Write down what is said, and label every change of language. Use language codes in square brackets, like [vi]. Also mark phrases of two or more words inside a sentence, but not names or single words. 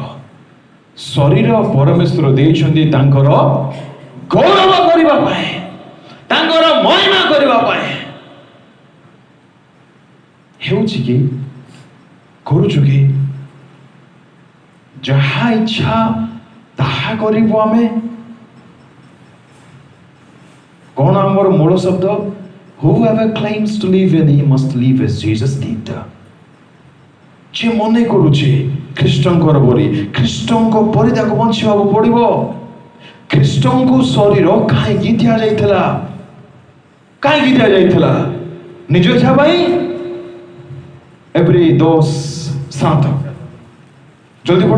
[or] ଶରୀର ପରମେଶ୍ୱର ଦେଇଛନ୍ତି ତାଙ୍କର ଗୌରବ କରିବା ପାଇଁ, ତାଙ୍କର ମହିମା କରିବା ପାଇଁ। ହେଉଛି କି କରୁଛୁ କି? ଯାହା ଇଚ୍ଛା ତାହା କରିବୁ ଆମେ। କ'ଣ ଆମର ମୂଳ ଶବ୍ଦ? [en] Whoever claims to live in him must live as Jesus did. [or] ଯେ ମନେ କରୁଛି ଖ୍ରୀଷ୍ଟଙ୍କର ପରି, ଖ୍ରୀଷ୍ଟଙ୍କ ପରି ତାକୁ ବଞ୍ଚିବାକୁ ପଡ଼ିବ। ଖ୍ରୀଷ୍ଟଙ୍କୁ ଶରୀର କାହିଁକି ଦିଆଯାଇଥିଲା? କାହିଁକି ଦିଆଯାଇଥିଲା? ନିଜ ଇଚ୍ଛା ପାଇଁ? ଏଭ୍ରି 10:7 ଜଲ୍ଦି ପଢ଼।